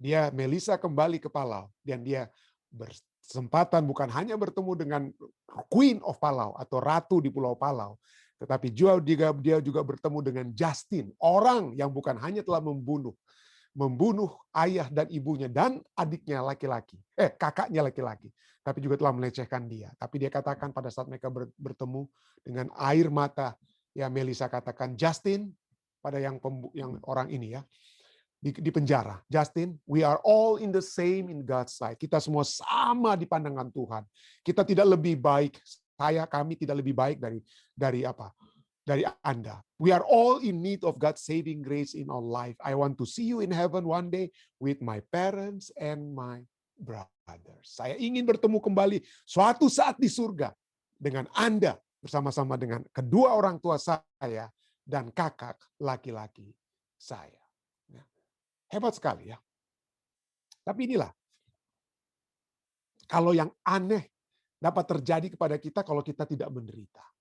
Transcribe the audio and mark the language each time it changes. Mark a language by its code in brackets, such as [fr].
[id] Melissa kembali ke Palau dan dia bersempatan bukan hanya bertemu dengan Queen of Palau atau Ratu di Pulau Palau, tetapi dia juga bertemu dengan Justin, orang yang bukan hanya telah membunuh ayah dan ibunya dan adiknya laki-laki, kakaknya laki-laki, tapi juga telah melecehkan dia. Tapi dia katakan pada saat mereka bertemu dengan air mata, ya Melissa katakan, Justin, pada yang orang ini ya, di penjara. [en] Justin, we are all in the same in God's sight. [id] Kita semua sama di pandangan Tuhan. Kita tidak lebih baik. Kami tidak lebih baik dari apa? Dari Anda. [en] We are all in need of God's saving grace in our life. I want to see you in heaven one day with my parents and my brothers. [id] Saya ingin bertemu kembali suatu saat di surga dengan Anda bersama-sama dengan kedua orang tua saya dan kakak laki-laki saya. Hebat sekali ya. Tapi inilah, kalau yang aneh dapat terjadi kepada kita kalau kita tidak menderita.